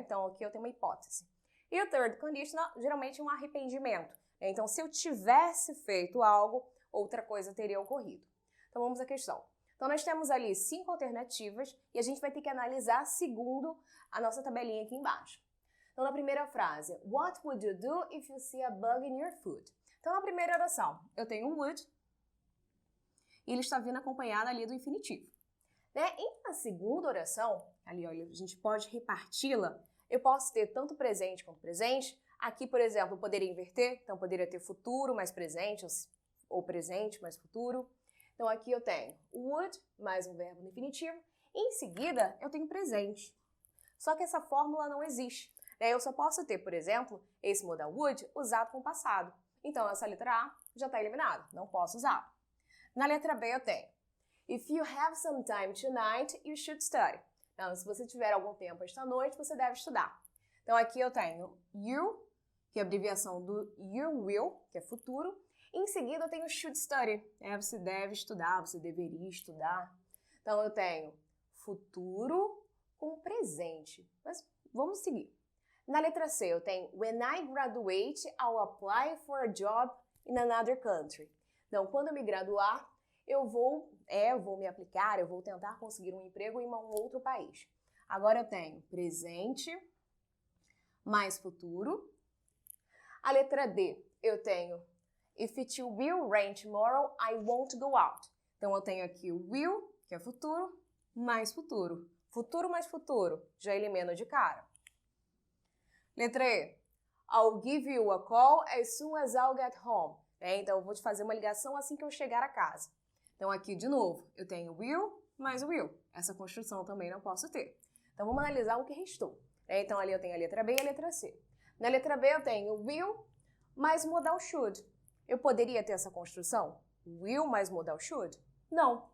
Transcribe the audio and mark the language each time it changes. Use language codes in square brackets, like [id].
[pt] Então aqui eu tenho uma hipótese. E o third conditional geralmente é um arrependimento, né? Então se eu tivesse feito algo, outra coisa teria ocorrido. Então vamos à questão. Então nós temos ali 5 alternativas e a gente vai ter que analisar segundo a nossa tabelinha aqui embaixo. Então na primeira frase, [en] what would you do if you see a bug in your food? [pt] Então na primeira oração, eu tenho um would e ele está vindo acompanhado ali do infinitivo. Né? E na segunda oração, ali olha, a gente pode reparti-la, eu posso ter tanto presente quanto presente. Aqui, por exemplo, eu poderia inverter, então poderia ter futuro mais presente ou presente mais futuro. Então aqui eu tenho would mais um verbo no infinitivo e em seguida eu tenho presente. Só que essa fórmula não existe. Né? Eu só posso ter, por exemplo, esse modal would usado com o passado. Então essa letra A já está eliminada, não posso usar. Na letra B eu tenho [en] if you have some time tonight, you should study. [pt] Então, se você tiver algum tempo esta noite, você deve estudar. Então aqui eu tenho you, que é a abreviação do you will, que é futuro. Em seguida, eu tenho should study. Você deve estudar, você deveria estudar. Então, eu tenho futuro com presente. Mas vamos seguir. Na letra C, eu tenho [en] when I graduate, I'll apply for a job in another country. [pt] Então, quando eu me graduar, eu vou me aplicar, eu vou tentar conseguir um emprego em um outro país. Agora eu tenho presente mais futuro. A letra D, eu tenho [en] if it will rain tomorrow, I won't go out. [pt] Então, eu tenho aqui o will, que é futuro, mais futuro. Futuro mais futuro, já elimino de cara. Letra E, [en] I'll give you a call as soon as I'll get home. [pt] Então, eu vou te fazer uma ligação assim que eu chegar a casa. Então, aqui, de novo, eu tenho will mais will. Essa construção também não posso ter. Então, vamos analisar o que restou. Então, ali eu tenho a letra B e a letra C. Na letra B, eu tenho will mais modal should. Eu poderia ter essa construção? Will mais modal should? Não.